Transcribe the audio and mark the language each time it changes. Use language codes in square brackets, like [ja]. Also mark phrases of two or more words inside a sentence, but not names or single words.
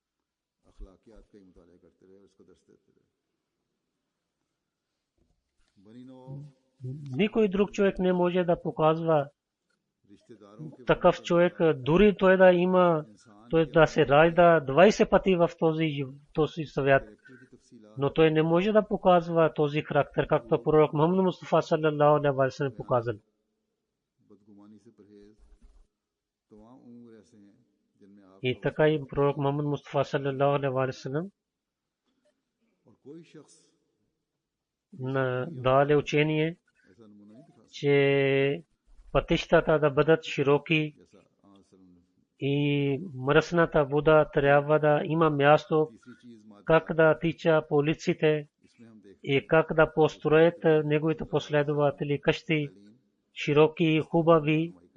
[bg] Никой друг човек не може да показва такъв човек, дори той да има, той да се ражда 20 пъти в този свят, но той не може да показва този характер, както пророк Мухаммад Мустафа [ar] صلى الله عليه وسلم [bg] показал. И така и пророк Мухаммад Мустафа [ar] صلى الله عليه وسلم [bg] даде учение, че пътищата да бъдат широки и мръсната вода трябва да има място, как да тича по улиците и как да построят неговите последователи къщи широки и хубави.